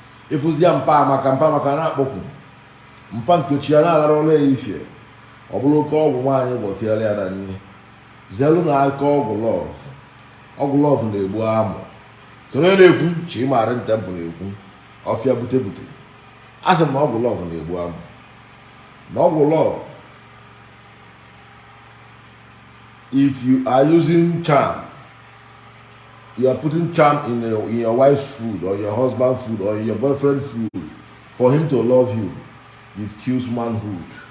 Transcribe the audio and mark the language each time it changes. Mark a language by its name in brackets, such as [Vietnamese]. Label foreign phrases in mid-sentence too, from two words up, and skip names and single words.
[Igbo] Ịfụzi ya mpa amaka, mpa amaka a na-akpọkwu. Mpa Nkechi ya na-alara ọrụ ya ifie. Ọ bụrụ oke ọgwụ nwaanyị gwọtiere ya na nne. Zelu na aka ọgwụ love. Ọgwụ love na-egbu amụ. Kedu onye na-ekwu? Chimarin Temple na-ekwu. Ọfịa bute bute. A sị m na ọgwụ love na-egbu amụ. Na ọgwụ [English] love, if you are using charm, you are putting charm in your, in your wife's food or your husband's food or in your boyfriend's food for him to love you, it kills manhood.